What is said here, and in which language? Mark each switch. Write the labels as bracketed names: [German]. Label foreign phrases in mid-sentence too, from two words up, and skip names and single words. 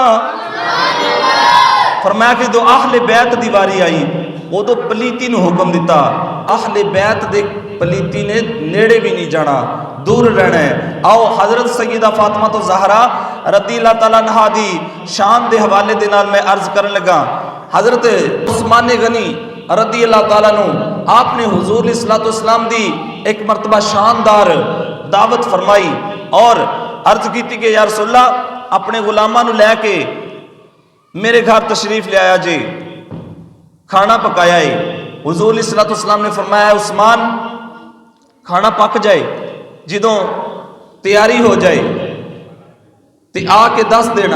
[Punjabi] ਫ਼ਰਮਾਇਆ ਕਿ ਜੋ ਅਹਿਲੇ ਬੈਤ ਦੀ ਵਾਰੀ ਆਈ ਉਦੋ ਪਲੀਤੀ ਨੂੰ ਹੁਕਮ ਦਿੱਤਾ, ਅਹਿਲੇ ਬੈਤ ਦੇ ਪਲੀਤੀ ਨੇ ਨੇੜੇ ਭੀ ਨਹੀਂ ਜਾਣਾ, ਦੂਰ ਰਹਿਣਾ ਹੈ। ਆਓ ਹਜ਼ਰਤ ਸੱਯਦਾ ਫ਼ਾਤਿਮਾ ਤੋ ਜ਼ਹਿਰਾ [Arabic] رضي الله تعالى عنها [Punjabi] ਦੀ ਸ਼ਾਨ ਦੇ ਹਵਾਲੇ ਦੇ ਨਾਲ ਮੈਂ ਅਰਜ਼ ਕਰਨ ਲੱਗਾ। ਹਜ਼ਰਤ ਉਸਮਾਨ ਗ਼ਨੀ [Arabic] رضي الله تعالى [Punjabi] ਨੂੰ ਆਪਣੇ ਹਜ਼ੂਰ [Arabic] صلى الله عليه وسلم [Punjabi] ਦੀ ਏਕ ਮਰਤਬਾ ਸ਼ਾਨਦਾਰ ਦਾਅਵਤ ਫ਼ਰਮਾਈ ਔਰ ਅਰਜ਼ ਕੀ ਕਿ [Arabic] يا رسول الله [Punjabi] ਅਪਣੇ ਗ਼ੁਲਾਮਾਂ ਨੂੰ ਲੈਕੇ ਮੇਰੇ ਘਰ ਤਸ਼ਰੀਫ਼ ਲੈ ਆਇਆ ਜੀ, ਖਾਣਾ ਪਕਾਇਆ ਹੈ। ਹਜ਼ੂਰ [Arabic] صلى الله عليه وسلم [Punjabi] ਨੇ ਫ਼ਰਮਾਇਆ ਉਸਮਾਨ ਖਾਣਾ ਪੱਕ ਜਾਏ, ਜਦੋਂ ਤਿਆਰੀ ਹੋ ਜਾਏ ਤੋ ਆਕੇ ਦੱਸ ਦੇਣਾ।